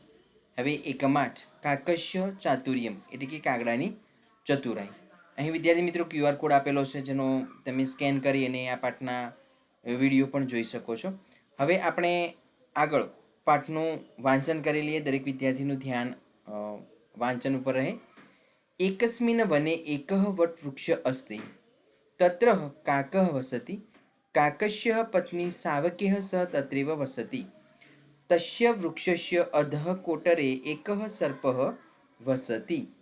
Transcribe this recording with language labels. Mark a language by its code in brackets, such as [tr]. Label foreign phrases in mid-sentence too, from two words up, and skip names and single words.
[gu] હવે એકમ 8 કાકસ્ય ચાતુર્યમ એટલે કે કાગડાની ચતુરાઈ. અહીં વિદ્યાર્થી મિત્રો [en] QR code [gu] આપેલો છે, જેનો તમે સ્કેન કરી અને આ પાઠના વિડીયો પણ જોઈ શકો છો. હવે આપણે આગળ પાઠનું વાંચન કરી લઈએ. દરેક વિદ્યાર્થીનું ધ્યાન વાંચન ઉપર રહે. [sa] एकस्मिन् वने एकः वटवृक्षः अस्ति. तत्र काकः वसति. काकस्य पत्नी सावकेः सह तत्रैव वसति. तस्य वृक्षस्य अधः कोटरे एकः सर्पः वसति.